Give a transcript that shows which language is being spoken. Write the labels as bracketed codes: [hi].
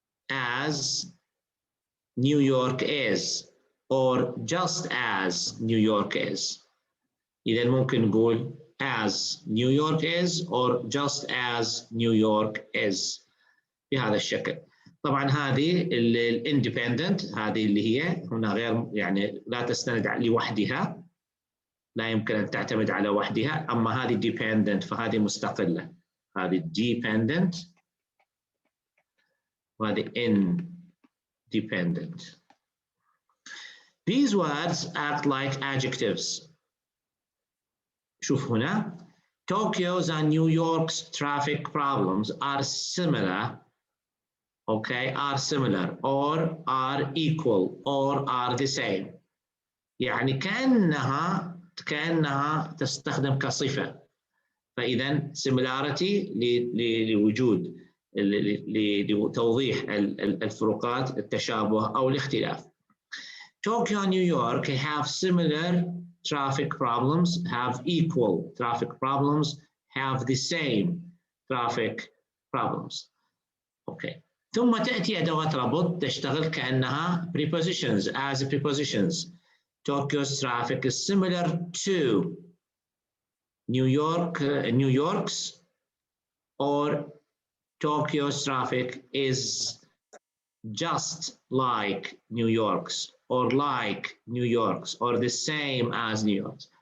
[en] As New York is or just as New York is. [ar] إذا ممكن نقول [en] as New York is or just as New York is [ar] بهذا الشكل. طبعا هذه الاندبندنت هذه اللي هي هنا غير يعني لا تستند لوحدها، لا يمكن أن تعتمد على وحدها، أما هذه dependent فهذه مستقلة، هذه dependent وهذه independent. [en] These words act like adjectives. [ar] شوف هنا [en] Tokyo's and New York's traffic problems are similar, okay, are similar or are equal or are the same. [ar] يعني كأنها تستخدم كصفة، فإذا similarity لوجود لتوضيح الفروقات، التشابه أو الاختلاف. [en] Tokyo and New York have similar traffic problems, have equal traffic problems, have the same traffic problems. Okay. [ar] ثم تأتي أدوات ربط تشتغل كأنها prepositions [en] as prepositions. Tokyo's traffic is similar to New York's, or Tokyo's traffic is just like New York's, or like New York's, or the same as New York's.